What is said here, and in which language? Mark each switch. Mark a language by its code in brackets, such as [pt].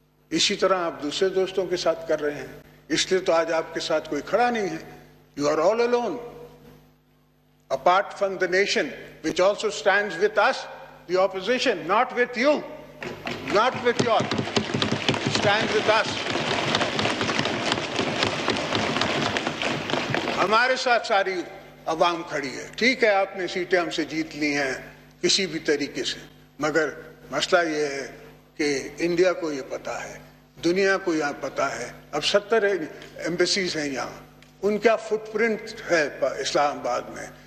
[hi] इसी तरह आप दूसरे दोस्तों के साथ कर रहे हैं, इसलिए तो आज आपके साथ कोई खड़ा नहीं है। [en] You are all alone, apart from the nation which also stands with us, the opposition, not with you, not with you all, stands with us. [hi] हमारे साथ सारी अवाम खड़ी है। ठीक है, आपने सीटें हमसे जीत ली हैं किसी भी तरीके से, मगर मसला ये है कि इंडिया को ये पता है, दुनिया को यहाँ पता है। अब 70 एम्बेसीज हैं यहाँ, उनका फुटप्रिंट है इस्लामाबाद में।